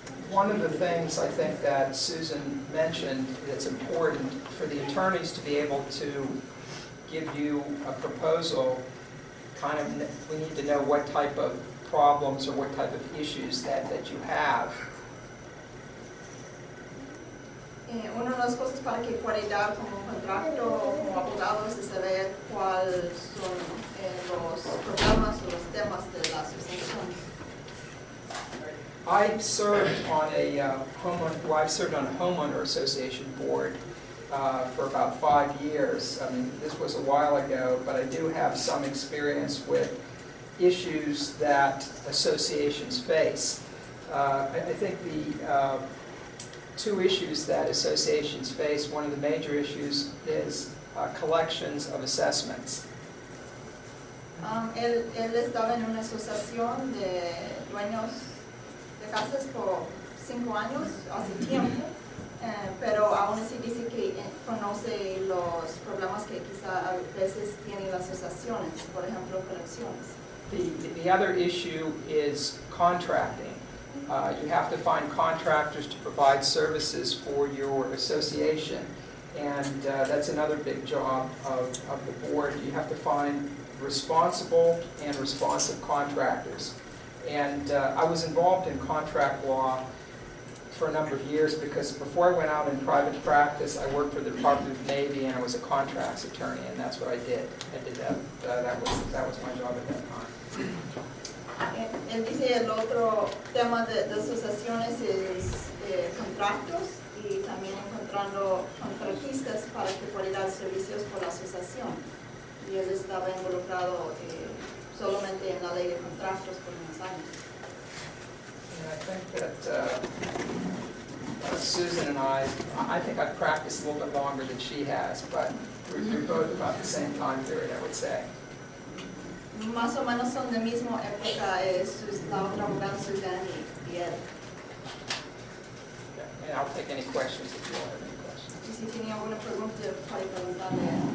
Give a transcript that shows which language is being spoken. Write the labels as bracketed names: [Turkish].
[English] One of the things I think that Susan mentioned that's important for the attorneys to be able to give you a proposal, we need to know what type of problems or what type of issues that you have. [Spanish] Una de las cosas para que pueda dar como contrato, como abogado, es saber cuáles son los problemas o los temas de la asociación. [English] I've served on a homeowner association board for about 5 years. I mean, this was a while ago, but I do have some experience with issues that associations face. I think the two issues that associations face, one of the major issues is collections of assessments. [Spanish] Él estaba en una asociación de dueños de casas por 5 años, hace tiempo, pero aún así dice que conoce los problemas que quizá a veces tienen las asociaciones, por ejemplo, colecciones. [English] The other issue is contracting. You have to find contractors to provide services for your association, and that's another big job of the board. You have to find responsible and responsive contractors. And I was involved in contract law for a number of years because before I went out in private practice, I worked for the Department of Navy and I was a contracts attorney, and that's what I did. I did that. That was my job at that time. [Spanish] Él dice el otro tema de asociaciones es contratos y también encontrando contratistas para que puedan dar servicios por la asociación. Y él estaba involucrado solamente en la ley de contratos por unos años. [English] And I think that Susan and I think I've practiced a little bit longer than she has, but we're both about the same time period, I would say. [Spanish] Más o menos son de misma época la otra abogada Susan y él. [English] And I'll take any questions if you all have any questions. [Spanish] Y si tiene alguna pregunta, puede preguntarle.